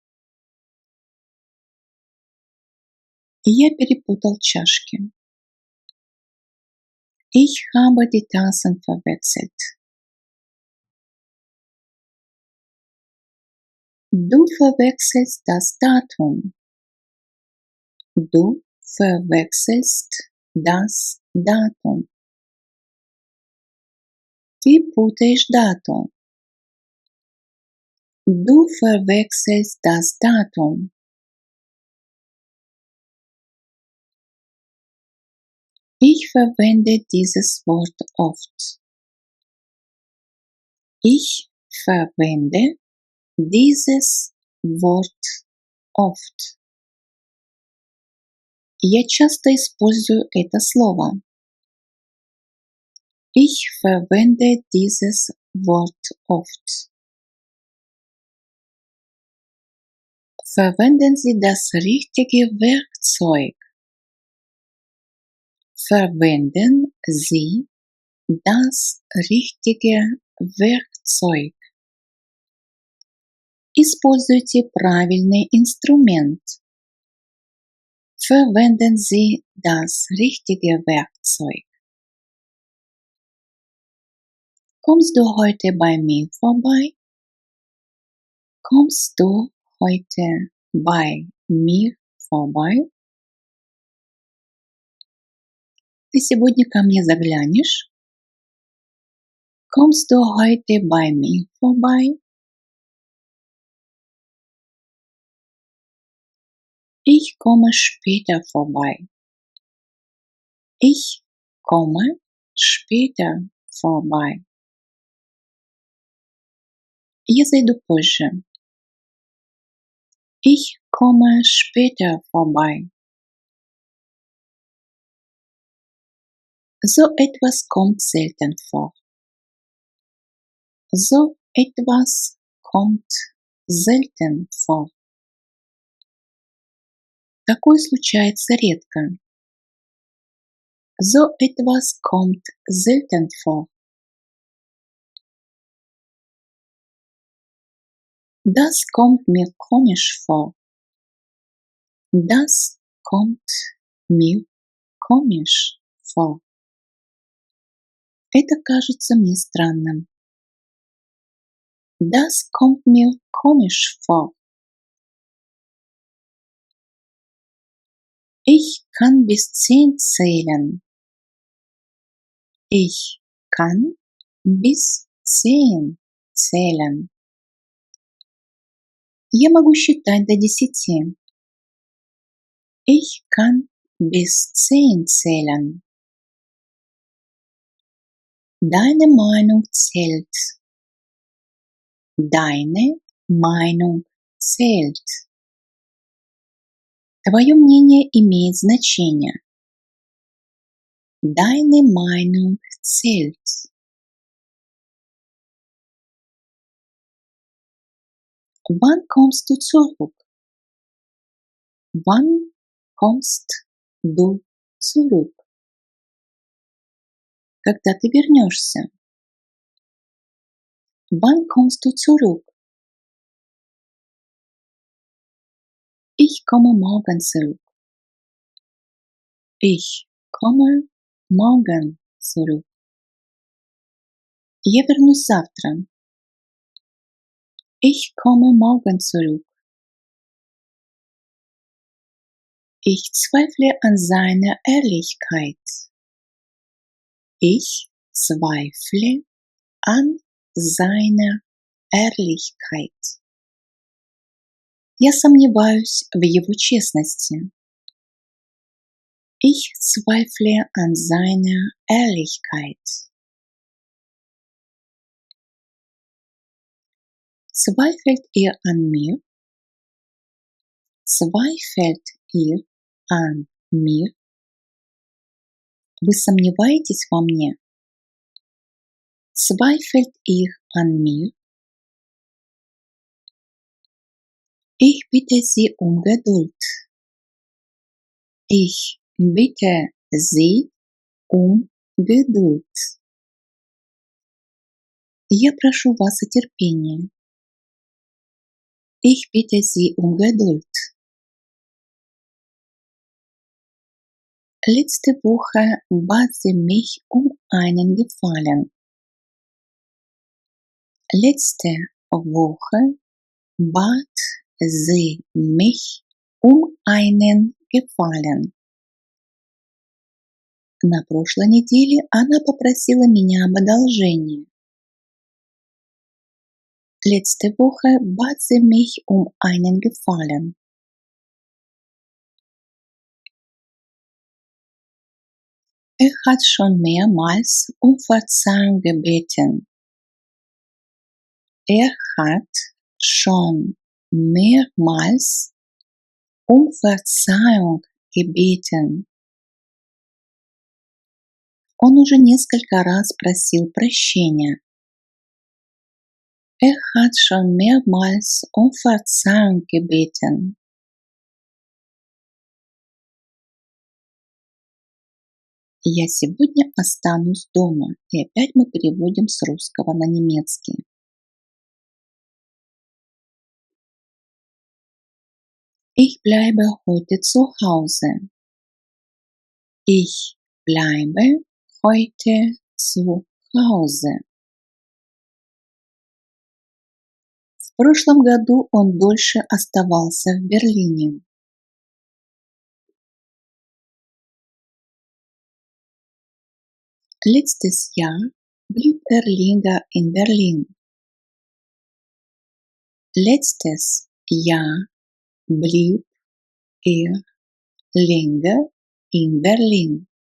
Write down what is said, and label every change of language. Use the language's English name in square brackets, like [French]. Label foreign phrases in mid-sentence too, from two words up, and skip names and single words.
[Russian] Я перепутал чашки. [German] Ich habe die Tassen verwechselt. Du verwechselst das Datum. Du verwechselst das Datum. [Russian] Ты путаешь дату. [German] Du verwechselst das Datum. Ich verwende dieses Wort oft. Ich verwende dieses Wort oft. [Russian] Я часто использую это слово. [German] Ich verwende dieses Wort oft. Verwenden Sie das richtige Werkzeug. Verwenden Sie das richtige Werkzeug. [Russian] Используйте правильный инструмент. [German] Verwenden Sie das richtige Werkzeug. Kommst du heute bei mir vorbei? Kommst du heute bei mir vorbei? [Russian] Ты сегодня ко мне заглянешь? [German] Kommst du heute bei mir vorbei? Ich komme später vorbei. Ich komme später vorbei. [Russian] Я зайду позже. [German] Ich komme später vorbei. So etwas kommt selten vor. So etwas kommt selten vor. [Russian] Такое случается редко. [German] So etwas kommt selten vor. Das kommt mir komisch vor. Das kommt mir komisch vor. [Russian] Это кажется мне странным. [German] Das kommt mir komisch vor. Ich kann bis 10 zählen. Ich kann bis 10 zählen. [Russian] Я могу считать до 10. [German] Ich kann bis 10 zählen. Deine Meinung zählt. Deine Meinung zählt. [Russian] Твое мнение имеет значение. [German] Deine Meinung zählt. Wann kommst du zurück? Wann kommst du zurück? [Russian] Когда ты вернешься? [German] Wann kommst du zurück? Ich komme morgen zurück. Ich komme morgen zurück. [Russian] Я вернусь завтра. [German] Ich komme morgen zurück. Ich zweifle an seiner Ehrlichkeit. Ich zweifle an seiner Ehrlichkeit. [Russian] Я сомневаюсь в его честности. [German] Ich zweifle an seiner Ehrlichkeit. Zweifelt ihr an mir? Zweifelt ihr an mir? [Russian] Вы сомневаетесь во мне? [German] Zweifelt ihr an mir? Ich bitte Sie um Geduld. Ich bitte Sie um Geduld. [Russian] Я прошу вас о терпении. [German] Ich bitte Sie um Geduld. Letzte Woche bat sie mich um einen Gefallen. Letzte Woche bat sie mich um einen Gefallen. [Russian] На прошлой неделе она попросила меня об одолжении. [German] Letzte Woche bat sie mich um einen Gefallen. Er hat schon mehrmals um Verzeihung gebeten. Er hat schon mehrmals um Verzeihung gebeten. [Russian] Он уже несколько раз просил прощения. [German] Er hat schon mehrmals um Verzeihung gebeten. [Russian] Я сегодня останусь дома. И опять мы переводим с русского на немецкий. [German] Ich bleibe heute zu Hause. Ich bleibe heute zu Hause. [Russian] В прошлом году он дольше оставался в Берлине. [German] Letztes Jahr blieb er länger in Berlin. Letztes Jahr blieb er länger in Berlin.